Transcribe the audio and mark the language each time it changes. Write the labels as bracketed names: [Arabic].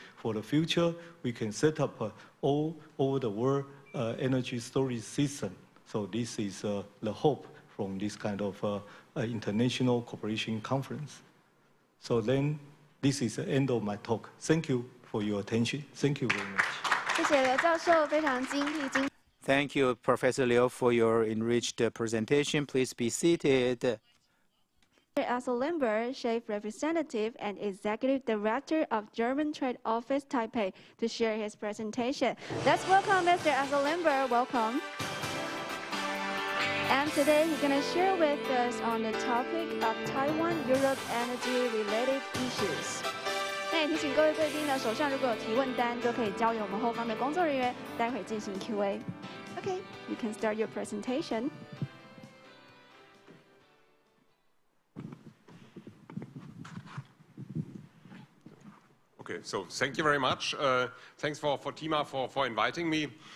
[English] For the future, we can set up all over the world energy storage system. So this is the hope from this kind of international cooperation conference. So then, this is the end of my talk. Thank you for your attention. Thank you very much. [Chinese] 谢谢刘教授，非常精辟精。 [English] Thank you, Professor Liu, for your enriched presentation. Please be seated. Mr. Limber, Chief Representative and Executive Director of German Trade Office Taipei, to share his presentation. Let's welcome Mr. Limber. Welcome. And today he's going to share with us on the topic of Taiwan-Europe energy-related issues. [Chinese] 那也提醒各位贵宾呢，手上如果有提问单，就可以交给我们后方的工作人员，待会进行 Q&A. [English] Okay, you can start your presentation. Okay, so thank you very much. Thanks for TEEMA for inviting me.